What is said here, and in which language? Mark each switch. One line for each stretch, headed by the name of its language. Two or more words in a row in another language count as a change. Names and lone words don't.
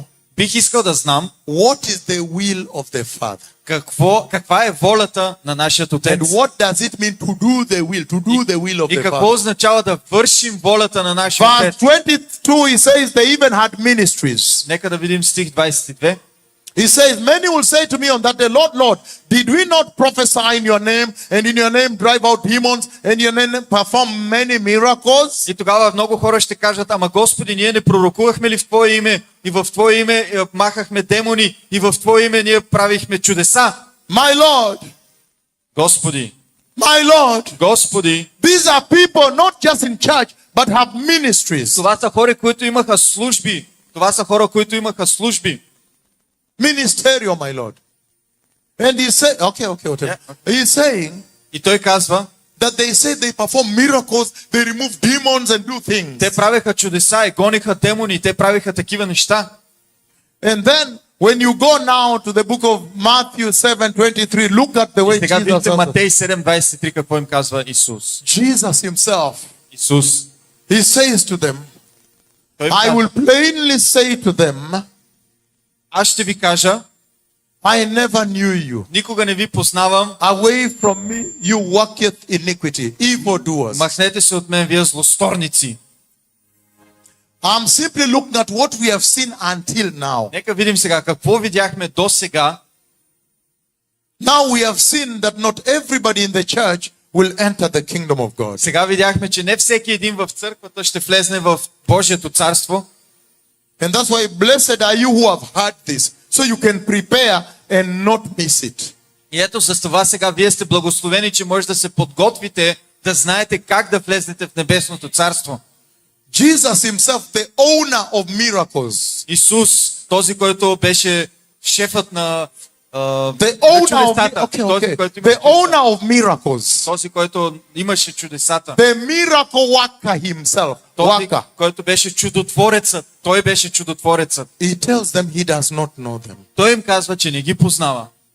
Bulgarian: бих искал да знам
English: what is the will of the Father.
Bulgarian: каква е волята на нашия
English: And
Bulgarian: Отец.
English: what does it mean to do the will of
Bulgarian: И
English: the
Bulgarian: какво
English: Father?
Bulgarian: означава да вършим волята на нашия
English: Verse
Bulgarian: Отец.
English: 22, he says they even had ministries.
Bulgarian: Нека да видим стих 22.
English: He says, many will say to me on that day, Lord, Lord, did we not prophesy in your name, and in your name drive out demons, and in your name perform many miracles?
Bulgarian: И тогава много хора ще кажат, ама Господи, ние не пророкувахме ли в Твое име? И в Твое име махахме демони, и в Твое име ние правихме чудеса.
English: My Lord,
Bulgarian: Господи,
English: my Lord,
Bulgarian: Господи,
English: these are people not just in church, but have ministries.
Bulgarian: това са хора, които имаха служби. Това са хора, които имаха служби.
English: Ministerial, my Lord. And he said, okay, whatever. Yeah, He's saying
Bulgarian: И той казва,
English: that they say they perform miracles, they remove demons and do things.
Bulgarian: те правеха чудеса и гониха демони, те правеха такива неща.
English: And then when you go now to the book of Matthew 7:23, look at the way
Bulgarian: Сега
English: Jesus
Bulgarian: видите
English: answered.
Bulgarian: Матей 7:23 какво им казва Исус.
English: Jesus himself,
Bulgarian: Исус.
English: he says to them,
Bulgarian: Той им
English: I
Bulgarian: казва,
English: will plainly say to them,
Bulgarian: аз ще ви кажа,
English: I never knew you.
Bulgarian: никога не ви познавам,
English: Away from me, you worketh iniquity, evildoers.
Bulgarian: махнете се от мен, вие злосторници.
English: I'm simply looking at what we have seen until now.
Bulgarian: Нека видим сега какво видяхме до сега.
English: Now we have seen that not everybody in the church will enter the kingdom of God.
Bulgarian: Сега видяхме, че не всеки един в църквата ще влезне в Божието царство.
English: And that's why blessed are you who have heard this, so you can prepare and not miss it.
Bulgarian: И ето с това сега вие сте благословени, че може да се подготвите, да знаете как да влезнете в небесното царство.
English: Jesus himself, the owner of miracles,
Bulgarian: Исус, този, който беше шефът на
English: the
Bulgarian: на
English: owner of,
Bulgarian: чудесата,
English: okay,
Bulgarian: този,
English: okay,
Bulgarian: който
English: the
Bulgarian: имаше чудеса,
English: owner of miracles,
Bulgarian: този, който имаше чудесата,
English: the miracle worker himself,
Bulgarian: този,
English: worker.
Bulgarian: който беше чудотворецът, той беше чудотворецът.
English: He tells them he does not know them.
Bulgarian: Той им казва, че не ги познава.